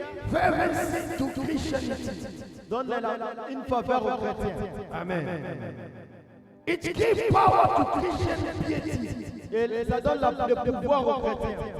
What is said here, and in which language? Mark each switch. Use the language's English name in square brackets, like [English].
[English] fervency to Christianity. [French] donne une faveur aux chrétiens. Amen. [English] It gives power to Christian piety. [French] Et ça donne le pouvoir aux chrétiens.